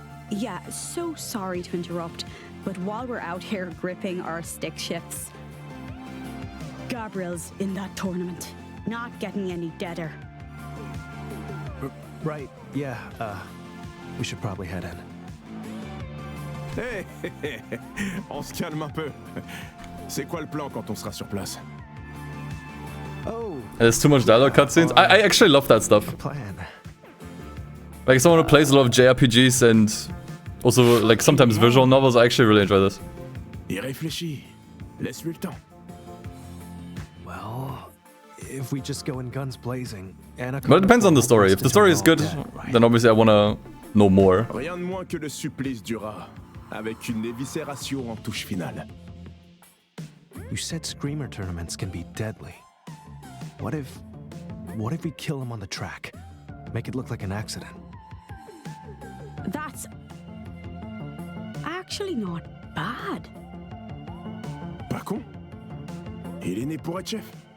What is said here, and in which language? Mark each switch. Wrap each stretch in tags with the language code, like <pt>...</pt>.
<en>Yeah, so sorry to interrupt, but while we're out here gripping our stick shifts, Gabriel's in that tournament, not getting any deader. Right, yeah, we should probably head in.</en> <fr>Hey, on se calme un peu. C'est quoi le plan quand on sera sur place?</fr> <en>Oh, there's too much dialogue cutscenes. I actually love that stuff. Plan. Like someone who plays a lot of JRPGs and also like sometimes visual novels, I actually really enjoy this.</en> <fr>Il réfléchit. Laisse-lui le temps.</fr> <en>Well, if we just go in guns blazing, but it depends on the story. If the story is good, then obviously I want to know more.</en> <fr>Rien de moins que le supplice du rat, avec une éviscération en touche finale.</fr> <en>You said screamer tournaments can be deadly. What if we kill him on the track? Make it look like an accident. That's actually not bad.</en> <fr>Pas con. Il est né pour être chef.</fr>